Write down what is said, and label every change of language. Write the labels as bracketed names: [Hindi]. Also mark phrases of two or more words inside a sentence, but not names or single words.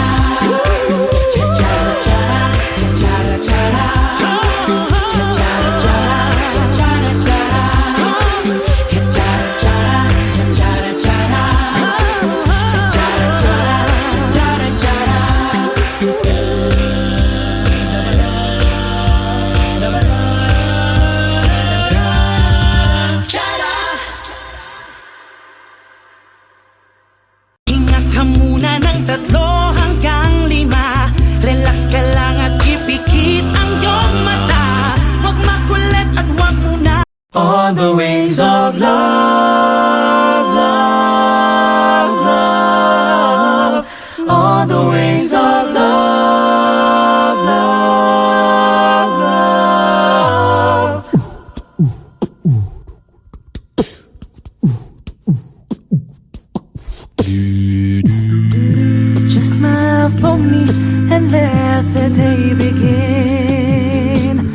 [Filipino] Cha-cha-ra-cha-ra, cha-cha-ra-cha-ra. Cha-cha-ra-cha-ra, cha-cha-ra-cha-ra. Cha-cha-ra-cha-ra, cha-cha-ra-cha-ra. Cha-cha-ra-cha-ra, cha-cha-ra-cha-ra. Hinga ka muna ng 3 hanggang 5. Relax ka lang at ipikit ang iyong mata. Huwag makulit at huwag mo na. [English] On the wings of love, love, love. On the wings of love, love, love. Just smile for me and let the day begin.